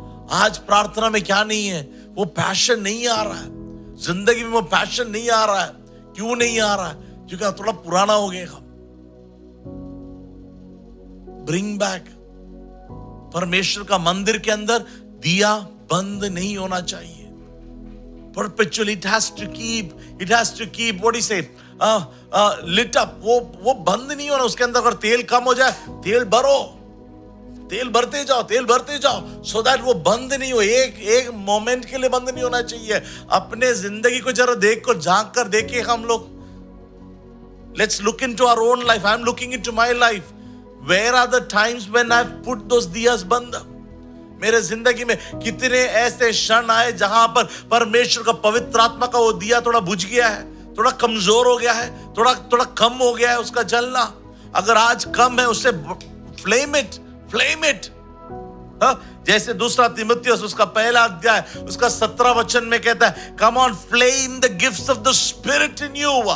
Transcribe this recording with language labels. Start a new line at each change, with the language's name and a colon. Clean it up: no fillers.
Hindi: आज प्रार्थना में क्या नहीं है, वो पैशन नहीं आ रहा है, जिंदगी में वो पैशन नहीं आ रहा है. क्यों नहीं आ रहा है? क्योंकि थोड़ा पुराना हो गया.
English: Bring back.
Hindi: परमेश्वर का मंदिर के अंदर दिया बंद नहीं होना चाहिए.
English: Perpetually it has to keep, what do you say, lit up.
Hindi: वो बंद नहीं होना. उसके अंदर अगर तेल कम हो जाए, तेल भरो, तेल भरते जाओ,
English: so that
Hindi: वो बंद नहीं हो. एक मोमेंट के लिए बंद नहीं होना चाहिए. अपने जिंदगी को जरा झांक कर देखिए हम लोग.
English: Let's look into our own life. I'm looking into my life. Where are the times when I've put those diyas बंद?
Hindi: मेरे जिंदगी में कितने ऐसे क्षण आए जहां पर परमेश्वर का पवित्र आत्मा का वो दिया थोड़ा बुझ गया है, थोड़ा कमजोर हो गया है, थोड़ा कम हो गया है उसका जलना. अगर आज कम है, उससे फ्लेम इट. जैसे दूसरा तिमुथियुस उसका पहला अध्याय उसका 17 वचन में कहता है,
English: Come on flame the gifts of the spirit in you.